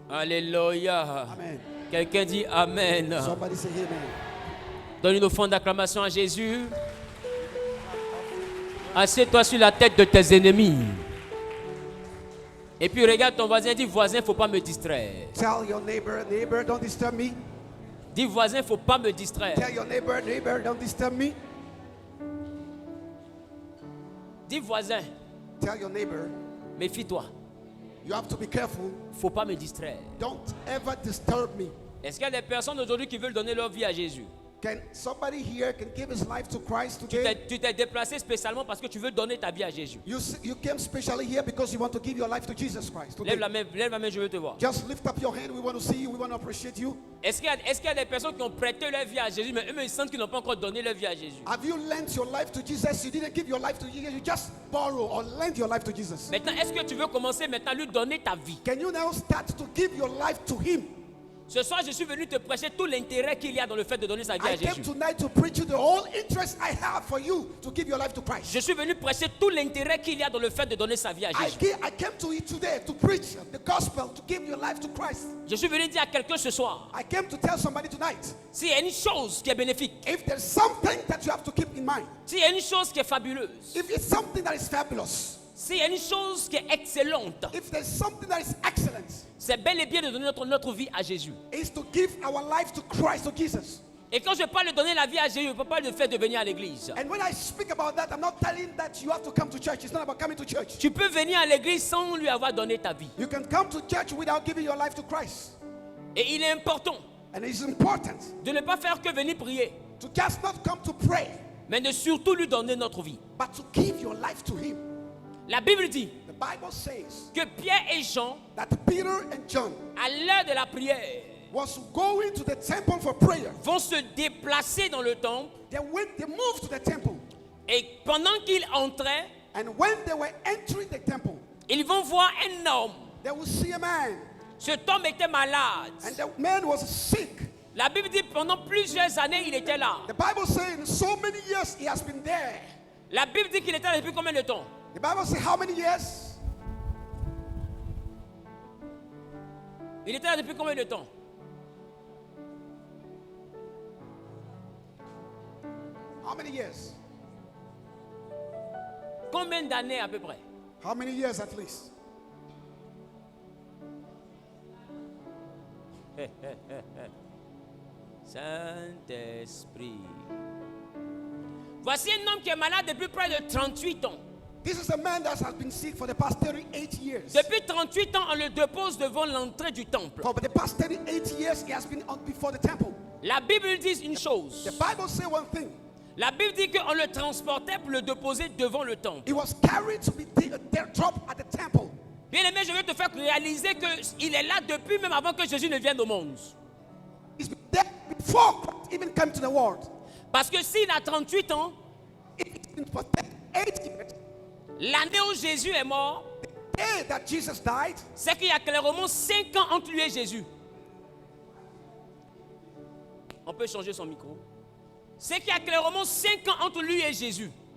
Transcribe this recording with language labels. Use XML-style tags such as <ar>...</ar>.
<fr>Alléluia. Amen. Quelqu'un dit Amen.</fr> <en>Somebody say amen.</en> <fr>Donne une offrande d'acclamation à Jésus. Assieds-toi sur la tête de tes ennemis. Et puis regarde ton voisin, dis voisin, il ne faut pas me distraire.</fr> <en>Tell your neighbor, don't disturb me.</en> <fr>Dis voisin, il ne faut pas me distraire.</fr> <en>Tell your neighbor, don't disturb me.</en> <fr>Dis voisin,</fr> <en>tell your neighbor,</en> <fr>méfie-toi.</fr> <en>You have to be careful.</en> <fr>Il ne faut pas me distraire.</fr> <en>Don't ever disturb me.</en> <fr>Est-ce qu'il y a des personnes aujourd'hui qui veulent donner leur vie à Jésus?</fr> <en>Can somebody here can give his life to Christ today?</en> <fr>Tu t'es déplacé spécialement parce que tu veux donner ta vie à Jésus.</fr> <en>You came specially here because you want to give your life to Jesus Christ today.</en> <fr>Lève la main, je veux te voir.</fr> <en>Just lift up your hand. We want to see you. We want to appreciate you.</en> <fr>Est-ce qu'il y a des personnes qui ont prêté leur vie à Jésus, mais eux-mêmes ils sentent qu'ils n'ont pas encore donné leur vie à Jésus?</fr> <en>Have you lent your life to Jesus? You didn't give your life to Jesus. You just borrow or lend your life to Jesus.</en> <fr>Maintenant, est-ce que tu veux commencer maintenant à lui donner ta vie?</fr> <en>Can you now start to give your life to Him?</en> <fr>Ce soir, je suis venu te prêcher tout l'intérêt qu'il y a dans le fait de donner sa vie à Jésus.</fr> <en>I came tonight to preach you the whole interest I have for you to give your life to Christ.</en> <fr>Je suis venu prêcher tout l'intérêt qu'il y a dans le fait de donner sa vie à Jésus.</fr> <en>I came to you today to preach the gospel, to give your life to Christ.</en> <fr>Je suis venu dire à quelqu'un ce soir.</fr> <en>I came to tell somebody tonight.</en> <fr>S'il y a une chose qui est bénéfique,</fr> <en>if there's something that you have to keep in mind,</en> <fr>s'il y a une chose qui est fabuleuse,</fr> <en>if it's something that is fabulous,</en> <fr>s'il y a une chose qui est excellente,</fr> <en>if there's something that is excellent,</en> <fr>c'est bel et bien de donner notre vie à Jésus.</fr> <en>Is to give our life to Christ, to Jesus.</en> <fr>Et quand je parle de donner la vie à Jésus, je ne peux pas le faire de venir à l'église.</fr> <en>And when I speak about that, I'm not telling that you have to come to church. It's not about coming to church.</en> <fr>Tu peux venir à l'église sans lui avoir donné ta vie.</fr> <en>You can come to church without giving your life to Christ.</en> <fr>Et il est important</fr> <en>And it's important</en> <fr>de ne pas faire que venir prier,</fr> <en>to just not come to pray,</en> <fr>mais de surtout lui donner notre vie.</fr> <en>but to give your life to Him.</en> <fr>La Bible dit</fr> <en>The Bible says</en> <fr>que Pierre et Jean,</fr> <en>that Peter and John</en> <fr>à l'heure de la prière,</fr> <en>was going to the temple for prayer.</en> <fr>vont se déplacer dans le temple.</fr> <en>They moved to the temple.</en> <fr>Et pendant qu'ils entraient,</fr> <en>And when they were entering the temple,</en> <fr>ils vont voir un homme.</fr> <en>they will see a man.</en> <fr>Cet homme était malade.</fr> <en>And the man was sick.</en> <fr>La Bible dit pendant plusieurs années, il était là.</fr> <en>The Bible says in so many years he has been there.</en> <fr>La Bible dit qu'il était là depuis combien de temps?</fr> <en>The Bible says how many years?</en> <fr>Il était là depuis combien de temps?</fr> <en>How many years?</en> <fr>Combien d'années à peu près?</fr> <en>How many years at least?</en> <fr>Saint-Esprit. Voici un homme qui est malade depuis près de 38 ans.</fr> <en>This is a man that has been sick for the past 38 years.</en> <fr>Depuis 38 ans, on le dépose devant l'entrée du temple.</fr> <en>For the past 38 years, he has been before the temple.</en> <fr>La Bible dit une chose.</fr> <en>The Bible says one thing.</en> <fr>La Bible dit qu'on le transportait pour le déposer devant le temple.</fr> <en>He was carried to be dropped at the temple.</en> <fr>Bien aimé, je veux te faire réaliser qu'il est là depuis même avant que Jésus ne vienne au monde.</fr> <en>He's been there before Christ even came to the world.</en> <fr>Parce que s'il a 38 ans,</fr> <en>It's been for 38 years.</en> <fr>L'année où Jésus est mort,</fr> <en>The day that Jesus died,</en> <fr>c'est qu'il y a clairement 5 ans entre lui et Jésus. On peut changer son micro. C'est qu'il y a clairement 5 ans entre lui et Jésus.</fr>